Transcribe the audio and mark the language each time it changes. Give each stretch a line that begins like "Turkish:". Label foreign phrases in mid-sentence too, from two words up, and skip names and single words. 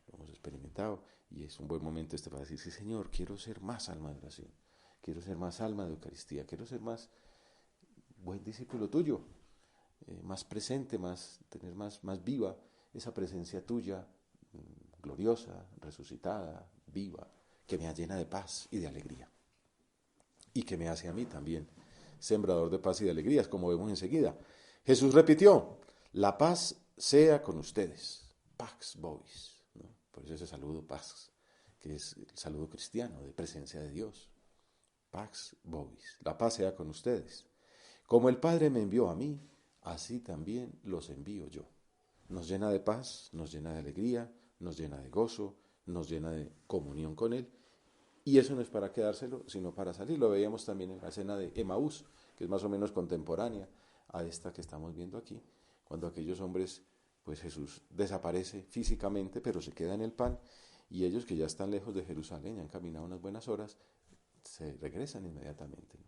Spanish: Lo hemos experimentado y es un buen momento para decir, sí, Señor, quiero ser más alma de oración, quiero ser más alma de Eucaristía, quiero ser más buen discípulo tuyo, más presente, tener más viva esa presencia tuya, gloriosa, resucitada, viva, que me llena de paz y de alegría y que me hace a mí también sembrador de paz y de alegrías, como vemos enseguida. Jesús repitió, la paz sea con ustedes,
Latin: pax vobis,
Spanish: ¿no? Por eso ese saludo pax, que es el saludo cristiano de presencia de Dios,
Latin: pax vobis,
Spanish: la paz sea con ustedes. Como el Padre me envió a mí, así también los envío yo. Nos llena de paz, nos llena de alegría, nos llena de gozo, nos llena de comunión con Él. Y eso no es para quedárselo, sino para salir. Lo veíamos también en la escena de Emaús, que es más o menos contemporánea a esta que estamos viendo aquí, cuando aquellos hombres, pues Jesús desaparece físicamente, pero se queda en el pan, y ellos que ya están lejos de Jerusalén, ya han caminado unas buenas horas, se regresan inmediatamente, ¿no?